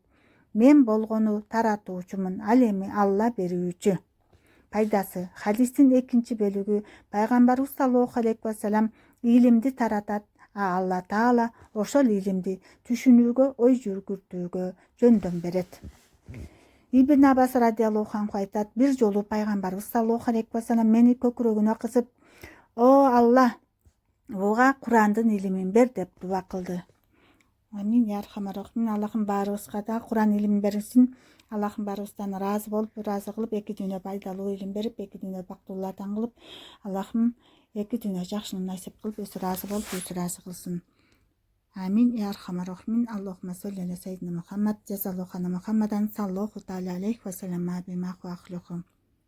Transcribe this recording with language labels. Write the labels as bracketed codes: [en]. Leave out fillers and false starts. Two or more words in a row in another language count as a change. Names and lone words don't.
[ky] Мен болгону таратуучумун, ал эми Алла берүүчү. Пайдасы. Хадистин экинчи бөлүгү пайгамбарыбыз [ar] صلى الله عليه وسلم [ky] илимди таратат, Алла Таала ошол илимди түшүнүүгө, ой жүргүртүүгө жөндөм берет. Ибн Аббас [ar] رضي الله عنه [ky] айтат: бир жолу пайгамбарыбыз [ar] صلى الله عليه وسلم [ky] мени көкүрөгүнө кысып: "О Алла, буга Курандын илимин бер" деп дуба кылды. [ar] آمين يا أرحم الراحمين. [ky] Аллахым баарыбызга да Куран илимин берсин. Аллахым баарыбыздан ыраазы болуп, ыраазы кылып, эки дүйнө пайдалуу илим берип, эки дүйнө бактылуулардан кылып, Аллахым эки дүйнө жакшыны насип кылып, өзү ыраазы болуп, өзү ыраазы кылсын. [ar] آمين يا أرحم الراحمين. اللهم صل على سيدنا محمد جزى الله عنا محمدا صلى الله تعالى عليه وسلم بما أهله.